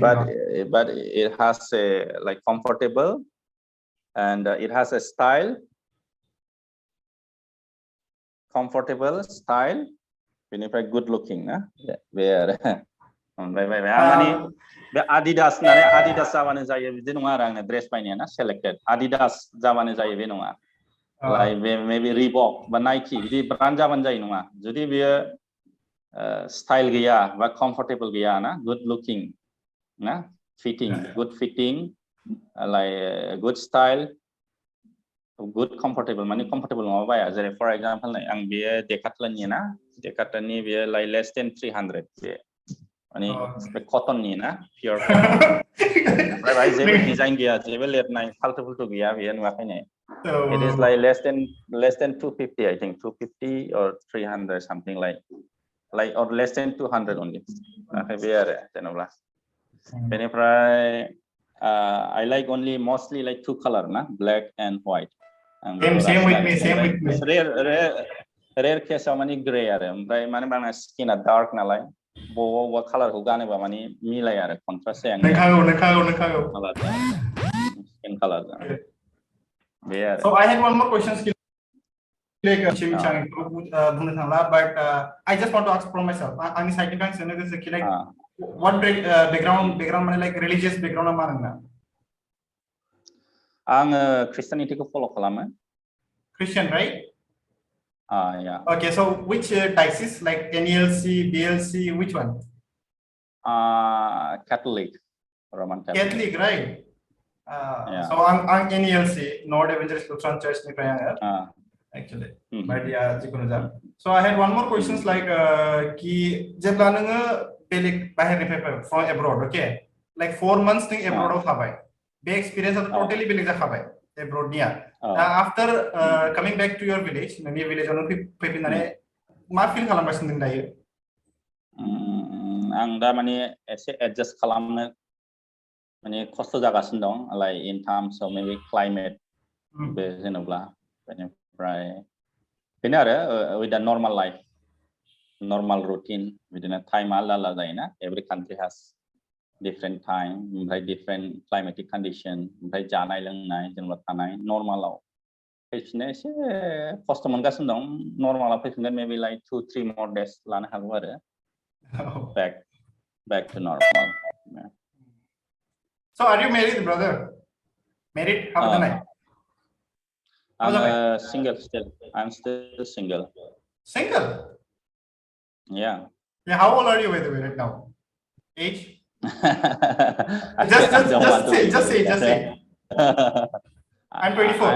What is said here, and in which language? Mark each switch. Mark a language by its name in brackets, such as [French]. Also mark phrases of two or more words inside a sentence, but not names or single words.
[English] But it has a like comfortable and it has a style. Comfortable style. Benefit good looking, na. Where money. [Bodo] Adidas जाबानो जायो बिदि नङा आरो आंना ड्रेस बायनाया ना selected Adidas जाबानो जायो बे नङा [English] like maybe [Bodo] Reebok बा Nike बिदि ब्रान्ड जाबानो जायो नङा जुदि बेयो स्टाइल गैया बा comfortable गैया ना [English] good looking [Bodo] ना [English] good fitting like good style good comfortable [Bodo] माने comfortable नङा बाया जेरै [English] for example [Bodo] आं बेयो Decathlon नि बेयो [English] like less than 300 [Bodo] बे माने कटन नि ना [English] pure cotton [Bodo] ओमफ्राय भाई जेबो डिजाइन गैया जेबो लिरनाय फाल्तु गैया बेयो नुवाखैनो [English] it is like less than 250 I think 250 or 300 something like or less than 200 only [Bodo] बे आरो जेनेबा बेनिफ्राय [English] I like only mostly like two color [Bodo] ना [English] black and white same with me rare case [Bodo] आव माने gray आरो ओमफ्राय माने आंना स्किना डार्क नालाय बबेबा कालारखौ गानोबा माने मिलाया आरो कन्ट्रास्ट जाया नोंखागौ [English] skin colour [Bodo] बे आरो [English] So I had one more question like [Bodo] बुंनो थांला [English] but I just want to ask from myself [Bodo] आंनि साइडनिफ्राय आं सोंनो गोसो कि [English] like what background माने like religious background [Bodo] मा नोंना आङो क्रिस्टियानिटीखौ फलो खालामो [English] Christian right yeah okay so which diocese like NELC BLC which one Catholic Roman Catholic right yeah. So I'm NELC Nord Evangelist Lutheran Church [Bodo] निफ्राय आङो [English] actually but yeah [Bodo] जिखुनु जा [English] so I had one more questions like [Bodo] कि जेब्ला नोङो बेलेग बाहेरनिफ्राय [English] from abroad okay like 4 months नों abroad [Bodo] आव थाबाय बे [English] एक्सपीरियंस totally [Bodo] बेलेग जाखाबाय [English] abroad निया after coming back to your village नोंनि village [Bodo] आवनो फैफिननानै मा [English] feel [Bodo] खालामगासिनो नों दायो आं दा माने एसे एडजास्ट खालामनो माने खस्थ' जागासिनो दं [English] like in terms of maybe climate [Bodo] बे जेनेबा बेनिफ्राय बेनो आरो [English] with a normal life normal routine [Bodo] बिदिनो टाइम आलादा जायोना [English] every country has different time [Bodo] ओमफ्राय [English] different climatic condition [Bodo] ओमफ्राय जानाय लोंनाय जेनेबा थानाय नर्मालाव फैफिननो एसे खस्थ' मोनगासिनो दं नर्मालाव फैफिनगोन [English] maybe like 2-3 more days [Bodo] लानो हागौ आरो [English] back to normal so are you married brother married how about that I'm single still I'm still single yeah how old are you by the way right now age just say I'm 24